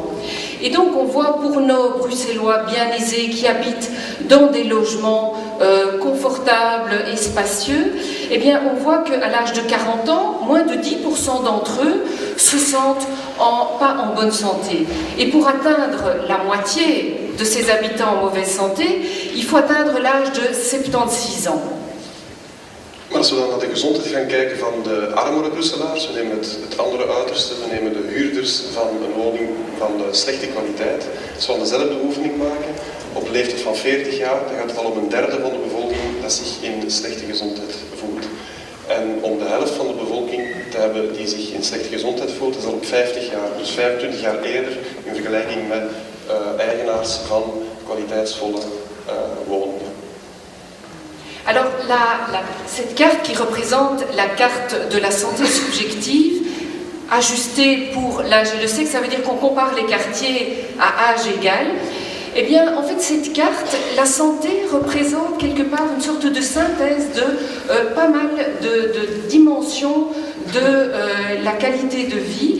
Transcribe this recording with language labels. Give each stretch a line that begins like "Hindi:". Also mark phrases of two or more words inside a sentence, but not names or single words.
French: Et donc on voit pour nos Bruxellois bien aisés qui habitent dans des logements confortables et spacieux, eh bien on voit qu'à l'âge de 40 ans, moins de 10% d'entre eux se sentent pas en bonne santé. Et pour atteindre la moitié de ces habitants en mauvaise santé, il faut atteindre l'âge de 76 ans.
Dutch: Maar als we dan naar de gezondheid gaan kijken van de armere Brusselaars, we nemen het andere uiterste, we nemen de huurders van een woning van de slechte kwaliteit. Als we dan dezelfde oefening maken, op de leeftijd van 40 jaar, dan gaat het al om een derde van de bevolking dat zich in slechte gezondheid voelt. En om de helft van de bevolking te hebben die zich in slechte gezondheid voelt, is al op 50 jaar, dus 25 jaar eerder in vergelijking met eigenaars van kwaliteitsvolle woningen.
French: Alors, cette carte qui représente la carte de la santé subjective, ajustée pour l'âge, je sais que ça veut dire qu'on compare les quartiers à âge égal, Eh bien, en fait, cette carte, la santé représente quelque part une sorte de synthèse de pas mal de dimensions de la qualité de vie.